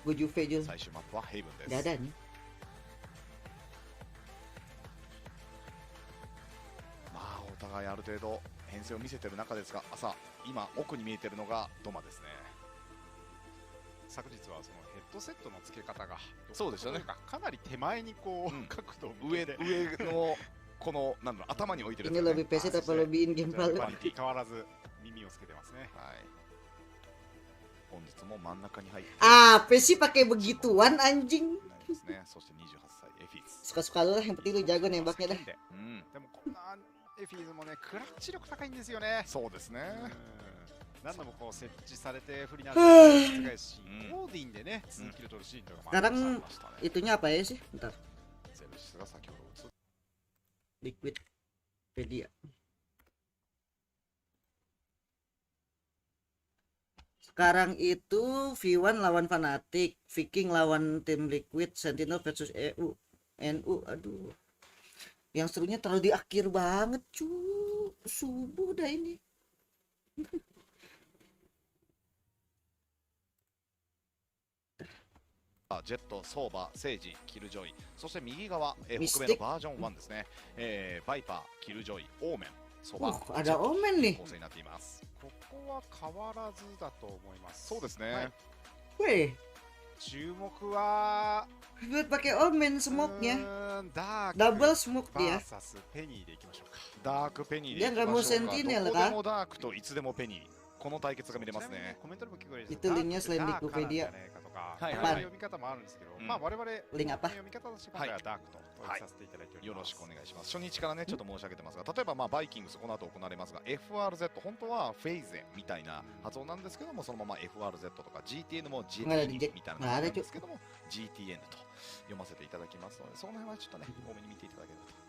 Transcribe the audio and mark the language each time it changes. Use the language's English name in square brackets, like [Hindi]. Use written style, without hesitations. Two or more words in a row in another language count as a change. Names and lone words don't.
[Japanese] 最終マップはヘイブンです。まあお互いある程度編成を見せてる中ですが、今奥に見えてるのがドマですね。昨日はそのヘッドセットの付け方がそうでしたね。かなり手前にこう、角度上のこのなんだろう、頭に置いてるやつ、ね。 [Indonesian] Ini lebih PC tapi lebih in game value。 [Japanese] 変わらず耳をつけてますね。はい。本日も真ん中に入って。 [Indonesian] PC pakai begituan anjing。 [Japanese] ですね。そして28歳エフィーズ。 [Indonesian] Suka-suka lu lah, yang penting lu jago nembaknya dah。 [Japanese] でもこんなエフィーズもね、クラッチ力高いんですよね。そうですね。何度もこう設置されて不利なる難しいシーン、オーディンでね、2キル取るシーンとかもありましたね。 [Indonesian] Itunya apa ya sih? Bentar。 [Japanese] ゼルシスが先ほど打つ。 [English] Liquid Pedia。 [Indonesian] Sekarang itu V1 lawan Fnatic, Viking lawan tim Liquid, Sentinel versus NU. Aduh. Yang serunya terlalu di akhir banget, subuh dah ini. [Japanese] ジェット、ソーバー、セイジ、キルジョイ、そして右側、北米のバージョン1ですね。バイパー、キルジョイ、オーメン、ソバ、 [Indonesian] ada Omen nih。 [Japanese] 構成になっています。ここは変わらずだと思います。そうですね。 Weh。注目は [Indonesian] pakai Omen smoke-nya。Double smoke dia。 [Japanese] ペニーでいきましょうか。ダークペニーでいきましょうか。どこでもダークといつでもペニー。この対決が見れますね。コメントでも聞こえる。 [Indonesian] Itu linknya selain di Wikipedia。 [Japanese] 読み方もあるんですけど、まあ我々リン [Indonesian] apa？ [Japanese] 読み方として今回はダークとさせていただいております。よろしくお願いします。初日からねちょっと申し上げてますが、例えばまあバイキングスこの後行われますが、 FRZ 本当はフェイゼみたいな発音なんですけども、そのまま FRZ とか GTN も GTN みたいな感じなんですけども GTN と読ませていただきますので、その辺はちょっとね多めに見ていただければと。